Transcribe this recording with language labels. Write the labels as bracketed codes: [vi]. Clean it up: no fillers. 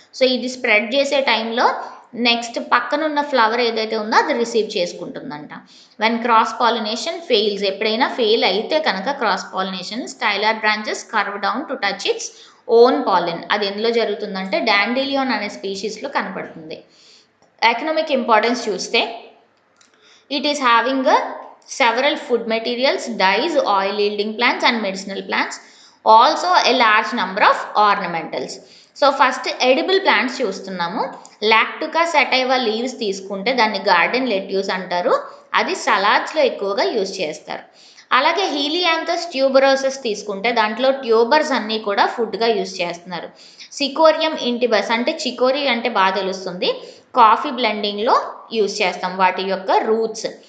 [te] So ఇది spread చేసే టైంలో నెక్స్ట్ పక్కనున్న ఫ్లవర్ ఏదైతే ఉందో అది receive చేసుకుంటుందంట. [en] when cross pollination fails, [te] ఎప్పుడైనా ఫెయిల్ అయితే కనుక [en] Cross pollination, stylar branches curve down to touch its own pollen. [te] అది ఎందులో జరుగుతుందంటే డాండిలియాన్ అనే స్పీషీస్లో కనపడుతుంది. [en] economic importance [te] చూస్తే [en] It is having several food materials, dyes, oil yielding plants and medicinal plants, also a large number of ornamentals. [te] So first edible plants చూస్తున్నాము. లాక్టుకా sativa leaves తీసుకుంటే దాన్ని garden lettuce అంటారు, అది సలాడ్స్లో ఎక్కువగా యూజ్ చేస్తారు. అలాగే హీలియాంథస్ ట్యూబరోసస్ తీసుకుంటే దాంట్లో ట్యూబర్స్ అన్నీ కూడా ఫుడ్గా యూజ్ చేస్తున్నారు. సికోరియం ఇంటిబస్ అంటే చికోరి అంటే బాగా తెలుస్తుంది, కాఫీ బ్లెండింగ్లో యూజ్ చేస్తాం వాటి యొక్క రూట్స్.